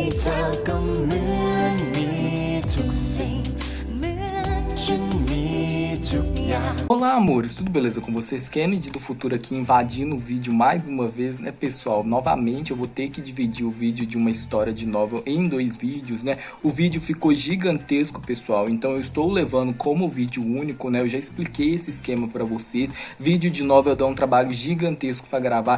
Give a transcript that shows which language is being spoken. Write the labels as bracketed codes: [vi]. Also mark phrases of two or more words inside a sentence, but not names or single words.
[th] ธอก็เหมือนมีทุกสิ่งเหมือนฉันมีทุกอย่าง [pt] Olá, amores, tudo beleza com vocês? Kennedy do futuro aqui invadindo o vídeo mais uma vez, né, pessoal? Novamente eu vou ter que dividir o vídeo de uma história de novel em 2 vídeos, né? O vídeo ficou gigantesco, pessoal, então eu estou levando como vídeo único, né? Eu já expliquei esse esquema pra vocês. Vídeo de novel dá um trabalho gigantesco pra gravar.